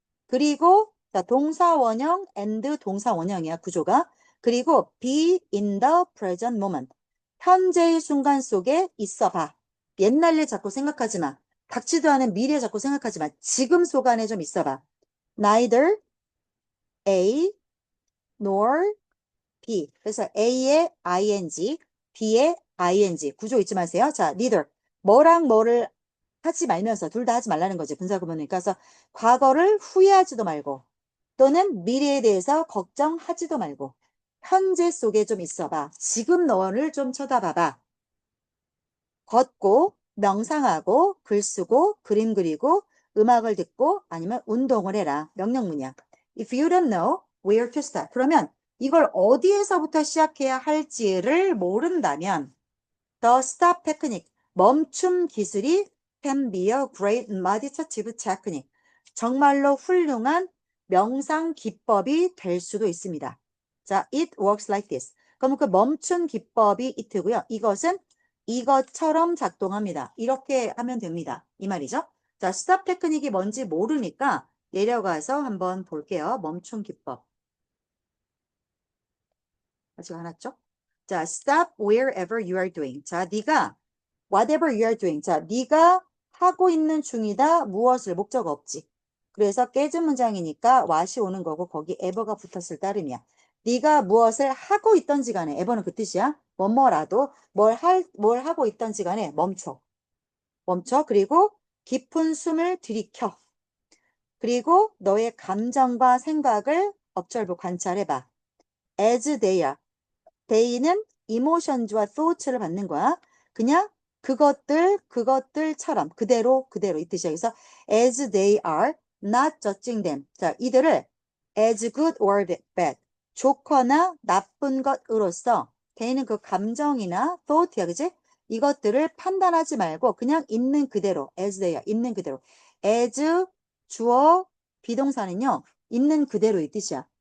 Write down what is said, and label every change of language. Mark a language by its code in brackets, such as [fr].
[ko] 그리고 자, 동사 원형 and 동사 원형이야, 구조가. [en] 그리고 be in the present moment. [ko] 현재의 순간 속에 있어 봐. 옛날 일 자꾸 생각하지 마. 닥치도 않은 미래 자꾸 생각하지 마. 지금 속 안에 좀 있어 봐. [en] neither A nor B. [ko] 그래서 A의 ing, B의 ing. 구조 잊지 마세요. 자, neither. 뭐랑 뭐를 하지 말면서 둘 다 하지 말라는 거지. 분사구문이니까. 그래서 과거를 후회하지도 말고 또는 미래에 대해서 걱정하지도 말고 현재 속에 좀 있어봐. 지금 너를 좀 쳐다봐봐. 걷고 명상하고 글 쓰고 그림 그리고 음악을 듣고 아니면 운동을 해라. 명령문이야. [en] If you don't know where to start. [ko] 그러면 이걸 어디에서부터 시작해야 할지를 모른다면 [en] The stop technique, [ko] 멈춤 기술이 [en] can be a great meditative technique. [ko] 정말로 훌륭한 명상 기법이 될 수도 있습니다. [en] 자, it works like this. [ko] 그럼 그 멈춘 기법이 it고요. 이것은 이것처럼 작동합니다. 이렇게 하면 됩니다. 이 말이죠. 자, stop 테크닉이 뭔지 모르니까 내려가서 한번 볼게요. 멈춤 기법. 아직 안 왔죠? [en] 자, stop wherever you are doing. 자, [ko] 네가 [en] whatever you are doing. [ko] 자, 네가 하고 있는 중이다. 무엇을 목적 없지. 그래서 깨진 문장이니까 what이 오는 거고 거기 ever가 붙었을 따름이야. 네가 무엇을 하고 있던지 간에 ever는 그 뜻이야. 뭐뭐라도 뭘 하고 있던지 간에 멈춰. 멈춰. 그리고 깊은 숨을 들이켜. 그리고 너의 감정과 생각을 observe 관찰해봐. [en] as they are. [ko] they는 emotions와 thoughts를 받는 거야. 그냥 그것들처럼 그대로 이 뜻이야. [en] 그래서 as they are, not judging them. [ko] 자, 이들을 [en] as good or bad, [ko] 좋거나 나쁜 것으로서 they는 그 감정이나 thought야, 그지? 이것들을 판단하지 말고 그냥 있는 그대로 [en] as they are, [ko] 있는 그대로. as 주어 비동사는요, 있는 그대로 이 뜻이야.